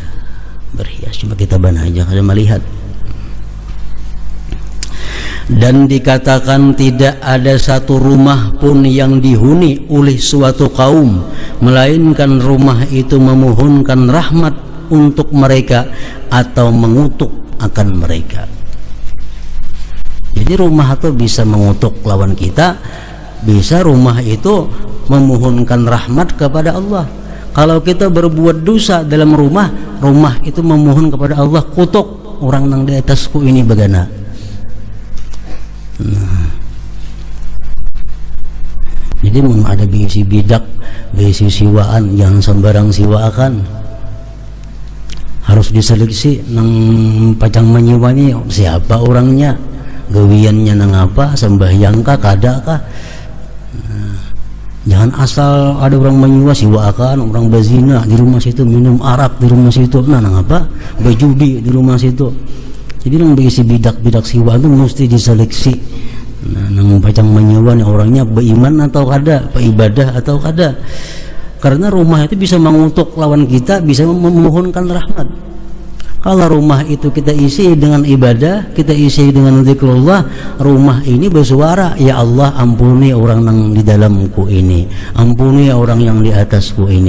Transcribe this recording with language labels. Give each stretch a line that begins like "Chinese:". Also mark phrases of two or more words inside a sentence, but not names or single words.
Indonesian: Berhias, coba kita banah aja ada melihat. Dan dikatakan tidak ada satu rumah pun yang dihuni oleh suatu kaum melainkan rumah itu memohonkan rahmat untuk mereka atau mengutuk akan mereka. Jadi rumah itu bisa mengutuk lawan kita, bisa rumah itu memohonkan rahmat kepada Allah. Kalau kita berbuat dosa dalam rumah, rumah itu memohon kepada Allah,
Banjar: kutuk orang nang di atasku ini bagana. Jadi mun ada bisi bidak, bisi siwaan, jangan sembarang siwaakan. Harus diseleksi nang pacang menyiwanya siapa orangnya, gawiannya nang apa, sembahyang kah, kada kah. Jangan asal ada orang menyiwa siwaakan, orang bazina di rumah situ, minum arak di rumah situ, nang apa, berjudi di rumah situ. Jadi nang bisi bidak-bidak siwaan itu mesti diseleksi. Nang pacang menyewa nih orangnya beriman atau kada, beribadah atau kada. Karena rumah itu bisa mengutuk lawan kita, bisa memohonkan rahmat.
Indonesian: Kalau rumah itu kita isi dengan ibadah, kita isi dengan zikrullah, rumah ini bersuara, ya Allah ampuni orang yang di dalamku ini, ampuni orang yang di atasku ini.